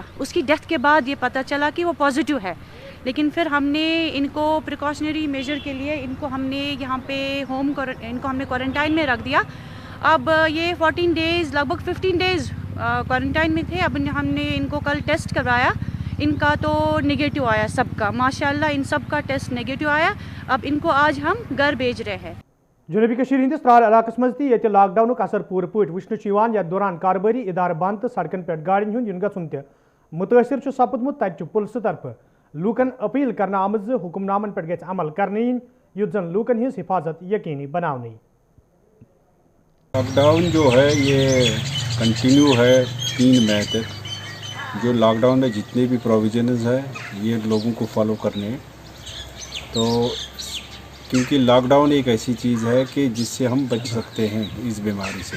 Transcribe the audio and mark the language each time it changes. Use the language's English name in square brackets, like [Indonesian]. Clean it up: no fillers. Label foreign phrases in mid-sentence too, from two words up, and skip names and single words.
[Hindi] उसकी डेथ के बाद ये पता चला कि वो पॉजिटिव है, लेकिन फिर हमने इनको प्रिकॉशनरी मेजर के लिए इनको हमने यहाँ पे इनको हमने क्वारंटाइन में रख दिया। अब ये 14 डेज़ लगभग 15 डेज़ क्वारंटाइन में थे। अब हमने इनको कल टेस्ट करवाया, इनका तो नेगेटिव आया सबका, माशाल्लाह इन सब का टेस्ट नेगेटिव आया। अब इनको आज हम घर भेज रहे हैं। [Kashmiri] जनूबी कश्मीर हंदिस त्राल इलाकस मज ये लॉकडाउन असर पूर पट वुचन यह दौरान कारोबारी इदार बंद तो सड़कन पे गाड़न हुंद युन गन मुतासर सपदमुत तत पुलिस तरफ लूकन अपील करना आमत हुक्मनामन पे गि अमल करने युत जन लूकन हज हिफाजत यकीनी बनाने। [Hindi] लॉकडाउन जो है ये कंटिन्यू है 3 मई तक। जो लॉकडाउन में जितने भी प्रोविजनस है ये लोगों को फॉलो करने, तो क्योंकि लॉकडाउन एक ऐसी चीज़ है कि जिससे हम बच सकते हैं इस बीमारी से।